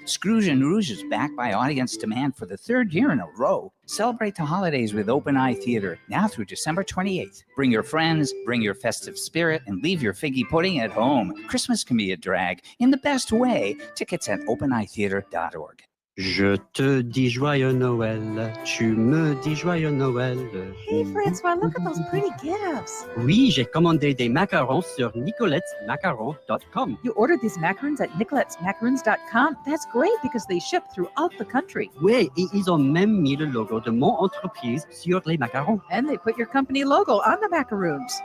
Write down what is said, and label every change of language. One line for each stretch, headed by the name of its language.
English: Scrooge in Rouge is backed by audience demand for the third year in a row. Celebrate the holidays with Open Eye Theater, now through December 28th. Bring your friends, bring your festive spirit, and leave your figgy pudding at home. Christmas can be a drag in the best way. Tickets at openeyetheater.org.
French: Je te dis joyeux Noël, tu me dis joyeux Noël.
English: Hey, Francois, look at those pretty gifts.
French: Oui, j'ai commandé des macarons sur nicoletsmacarons.com.
English: You ordered these macarons at nicoletsmacarons.com? That's great because they ship throughout the country.
French: Oui, et ils ont même mis le logo de mon entreprise sur les macarons.
English: And they put your company logo on the macaroons.